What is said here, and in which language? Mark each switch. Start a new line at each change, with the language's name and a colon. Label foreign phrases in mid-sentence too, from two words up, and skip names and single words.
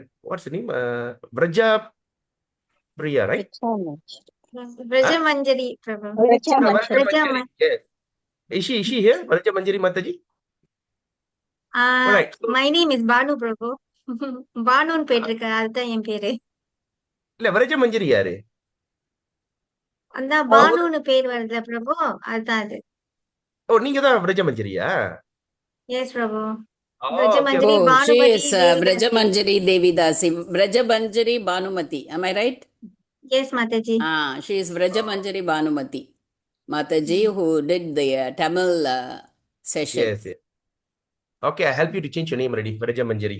English: What's the name? Vraja Priya, right? Vraja Manjari, Prabhu. Vraja Manjari, yes. Is she here? Vraja Manjari Mataji? All right. So, My name is Banu, Prabhu. Banu Petrika,
Tamil: அதுதான் என் பேரு. இல்ல Vraja Manjari யாரு? அந்த பானுன்னு பேர் வருதுல பிரபு, அதுதான் அது. ஓ, நீங்க தான் Vraja Manjariயா?
English: Yes, Prabhu. Oh, Vraja okay. Manjari, Oh, she Bhanumati is Devidasi. Brajamanjari Devidasi. Brajamanjari Bhanumati. Am I right? Yes, Mataji. She is Brajamanjari Bhanumati. Mataji, who did the Tamil session. Yes, yes. Okay, I'll help you to change your name already, Vraja Manjari.